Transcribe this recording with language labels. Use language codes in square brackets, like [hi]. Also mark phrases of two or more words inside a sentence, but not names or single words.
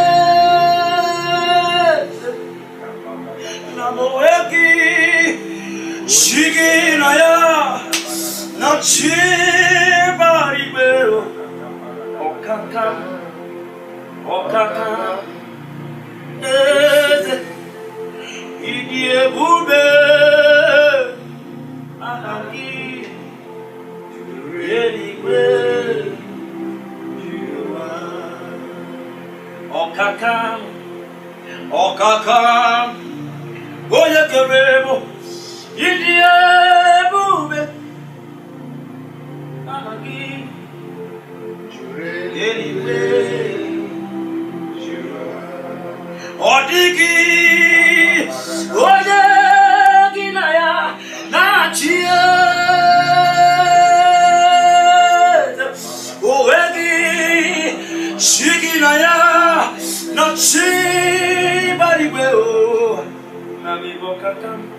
[ig] namoeki shiginaya nachibaribero okaka eze idiebube ahagi [en] really great you are. [ig] Okakam, oye keremo, idie bube, ahagi, [en] really great you are. [ig] Odigi, oye ginaya, nachie. Shiginaya no chibari weo nami okakam